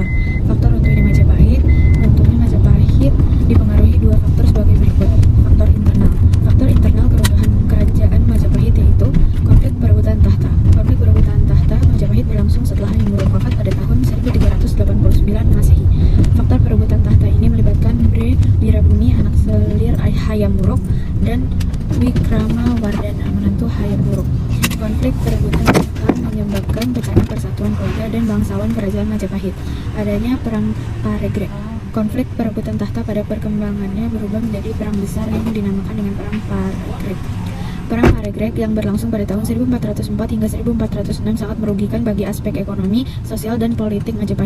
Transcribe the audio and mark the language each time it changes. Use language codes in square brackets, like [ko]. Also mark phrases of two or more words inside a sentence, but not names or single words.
[id] Faktor runtuhnya Majapahit dipengaruhi dua faktor sebagai berikut. Faktor internal. Faktor internal keruntuhan kerajaan Majapahit yaitu konflik perebutan tahta. Konflik perebutan tahta Majapahit berlangsung setelah Hayam Wuruk IV pada tahun 1389 Masehi. Faktor perebutan tahta ini melibatkan Bre Birabuni, anak selir Hayam Wuruk, dan Wikramawardhana, menantu Hayam Wuruk. Konflik perebutan tahta menyebabkan pecahnya persatuan keluarga dan bangsawan kerajaan Majapahit. Adanya perang Paregreg. Konflik perebutan tahta pada perkembangannya berubah menjadi perang besar yang dinamakan dengan perang Paregreg. Perang Paregreg yang berlangsung pada tahun 1404 hingga 1406 sangat merugikan bagi aspek ekonomi, sosial, dan politik Majapahit.